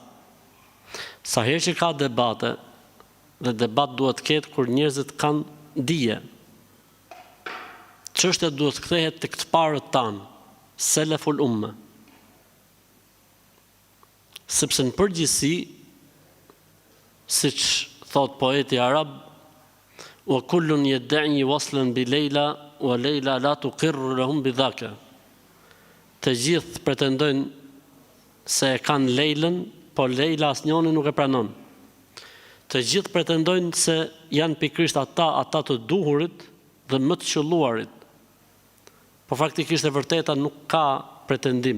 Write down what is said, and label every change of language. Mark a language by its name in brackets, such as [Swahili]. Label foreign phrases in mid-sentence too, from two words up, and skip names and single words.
[Albanian] Sa herë që ka debate, dhe debat duhet të ketë kur njerëzit kanë dije, çështja duhet të kthehet tek të parët tanë, [Arabic] سلف الأمة. [Albanian] Sepse në përgjithësi, siç thot poeti arab, [Arabic] وكل يدعي وصلا بليلى وليلى لا تقر لهم بذاكا. [Albanian] Të gjithë pretendojnë se e kanë Leilën, po Leila asnjëri nuk e pranon. Të gjithë pretendojnë se janë pikërisht ata të duhurit dhe më të qelluarit. Po faktikisht e vërteta nuk ka pretendim.